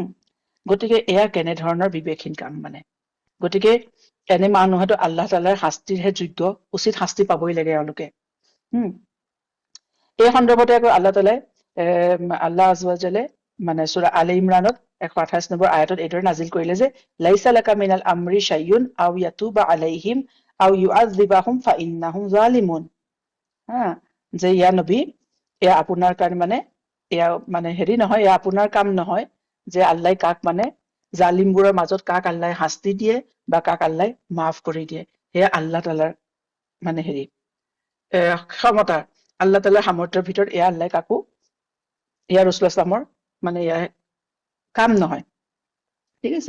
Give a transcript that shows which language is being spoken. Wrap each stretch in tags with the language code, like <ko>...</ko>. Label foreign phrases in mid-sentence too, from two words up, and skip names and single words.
<as>গতিকে এয়া কেনেধৰণৰ বিবেকহীন কাম মানে। গতিকে এনে মানুহেতো আল্লাহ তাআলাৰ শাস্তিৰহে যোগ্য, উচিত শাস্তি পাবই লাগে এওঁলোকে। এই সন্দৰ্ভতে আকৌ আল্লাহ তাআলাই</as> <ar>الله عز وجل</ar> <as>মানে সূৰা আলে ইমৰানত 128 নম্বৰ আয়াতত এইদৰে নাজিল কৰিলে যে,</as> <ar>ليس لك من الأمر شيء أو يتوب عليهم أو يعذبهم فإنهم ظالمون.</ar> <as>যে ইয়া নবী, এয়া আপোনাৰ কাৰণে মানে এয়া মানে হেৰি নহয়, এয়া আপোনাৰ কাম নহয় যে আল্লাহ কাক মানে জালিমবোৰৰ মাজত কাক আল্লাহ শাস্তি দিয়ে, বা কাক আল্লাহ মাফ কৰি দিয়ে, সেয়া আল্লাহ তাআলাৰ মানে হেৰি ক্ষমতা, আল্লাহ তাআলাৰ সামৰ্থ্যৰ ভিতৰত এয়া আল্লাহ কাকো ৰসুলামৰ মানে কাম নহয়, ঠিক আছে।</as>